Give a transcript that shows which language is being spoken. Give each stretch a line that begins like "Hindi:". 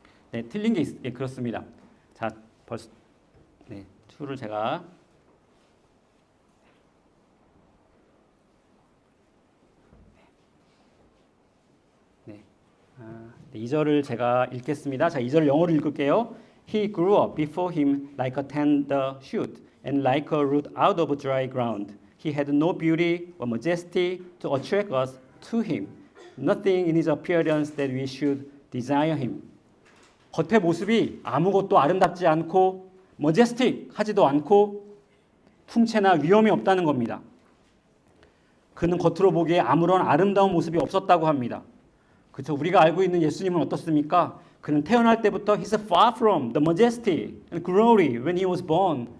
Korean: 네, 틀린 게 그렇습니다. 자, 벌써 툴을 제가 네, 2절을 제가 읽겠습니다. 자, 2절 영어로 읽을게요.
English: He grew up before him like a tender shoot and like a root out of dry ground. He had no beauty or majesty to attract us to him. Nothing in his appearance that we should desire him.
Korean: 겉의 모습이 아무것도 아름답지 않고 머제스틱하지도 않고 풍채나 위엄이 없다는 겁니다. 그는 겉으로 보기에 아무런 아름다운 모습이 없었다고 합니다. 그렇죠? 우리가 알고 있는 예수님은 어떻습니까? 그는 태어날 때부터
English: He's far from the majesty and glory when he was born.